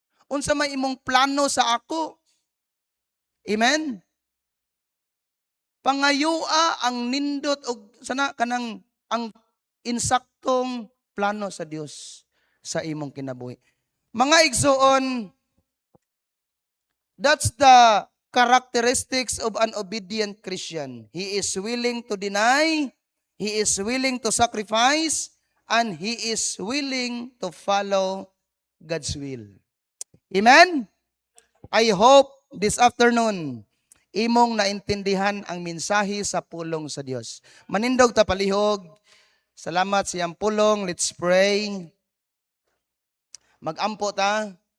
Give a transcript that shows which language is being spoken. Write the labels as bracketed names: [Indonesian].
[Cebuano] Unsa may imong plano sa ako? Amen? Pangayua ang nindot og sana kanang ang insaktong plano sa Dios sa imong kinabuhi. Mga igsoon, [English] that's the characteristics of an obedient Christian. He is willing to deny, he is willing to sacrifice, and he is willing to follow God's will. Amen? I hope this afternoon, [Cebuano] imong naintindihan ang mensahe sa pulong sa Dios. Manindog ta palihog. Salamat sa iyang pulong. [English] Let's pray. [Cebuano] Magampo ta.